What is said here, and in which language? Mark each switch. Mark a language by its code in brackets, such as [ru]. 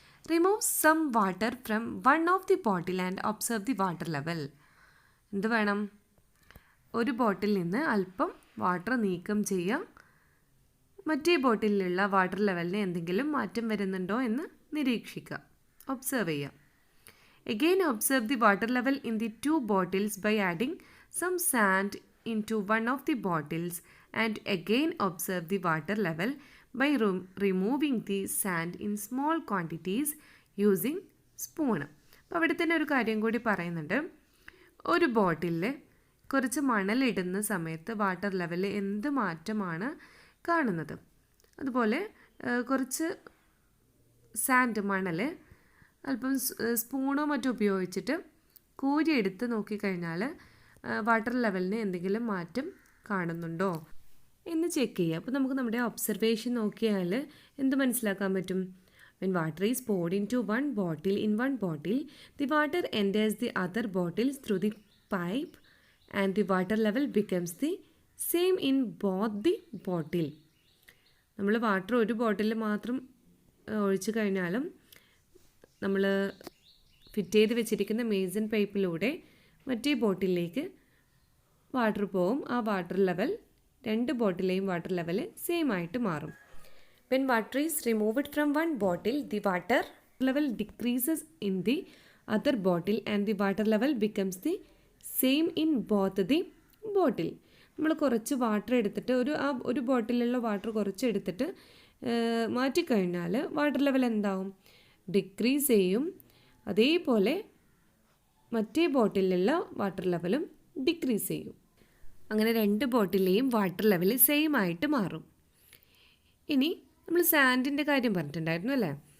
[en] Remove some water from 1 of the bottle and observe the water level. [ml] എന്ത് വേണം? ഒരു ബോട്ടിൽ നിന്ന് അല്പം വാട്ടർ നീക്കം ചെയ്യുക. മറ്റേ ബോട്ടിലുള്ള വാട്ടർ ലെവലിന് എന്തെങ്കിലും മാറ്റം വരുന്നുണ്ടോ എന്ന് നിരീക്ഷിക്കുക, ഒബ്സർവ് ചെയ്യുക. [en] Again observe the water level in the 2 bottles by adding some sand into 1 of the bottles, and again observe the water level by removing the sand in small quantities using spoon. [ml] അപ്പോൾ അവിടെ തന്നെ ഒരു കാര്യം കൂടി പറയുന്നുണ്ട്. ഒരു ബോട്ടിലിൽ കുറച്ച് മണലിടുന്ന സമയത്ത് വാട്ടർ ലെവലിൽ എന്ത് മാറ്റമാണ് കാണുന്നത്? അതുപോലെ കുറച്ച് സാൻഡ്, മണൽ അല്പം സ്പൂണോ മറ്റോ ഉപയോഗിച്ചിട്ട് കോരിയെടുത്ത് നോക്കിക്കഴിഞ്ഞാൽ വാട്ടർ ലെവലിന് എന്തെങ്കിലും മാറ്റം കാണുന്നുണ്ടോ എന്ന് ചെക്ക് ചെയ്യുക. അപ്പോൾ നമുക്ക് നമ്മുടെ ഒബ്സർവേഷൻ നോക്കിയാൽ എന്ത് മനസ്സിലാക്കാൻ പറ്റും? [en] When water is poured into 1 bottle in 1 bottle, the water enters the other bottles through the pipe and the water level becomes the same in both the bottle. [ml] നമ്മൾ വാട്ടർ ഒരു ബോട്ടിലിൽ മാത്രം ഒഴിച്ചു കഴിഞ്ഞാലും നമ്മൾ ഫിറ്റ് ചെയ്ത് വെച്ചിരിക്കുന്ന മേസൺ പൈപ്പിലൂടെ മറ്റേ ബോട്ടിലേക്ക് വാട്ടർ പോവും. ആ water level 2 ബോട്ടിലെയും water level same ആയിട്ട് മാറും. [en] When water is removed from 1 bottle, the water level decreases in the other bottle and the water level becomes the same in both the bottle. [ml] നമ്മൾ കുറച്ച് water എടുത്തിട്ട് ഒരു ബോട്ടിലുള്ള water കുറച്ച് എടുത്തിട്ട് മാറ്റിക്കഴിഞ്ഞാൽ water level എന്താവും? Decrease ചെയ്യും. അതേപോലെ മറ്റേ ബോട്ടിലുള്ള വാട്ടർ ലെവലും ഡിക്രീസ് ചെയ്യും. അങ്ങനെ 2 ബോട്ടിലെയും വാട്ടർ ലെവൽ സെയിം ആയിട്ട് മാറും. ഇനി നമ്മൾ സാൻഡിൻ്റെ കാര്യം പറഞ്ഞിട്ടുണ്ടായിരുന്നു അല്ലേ?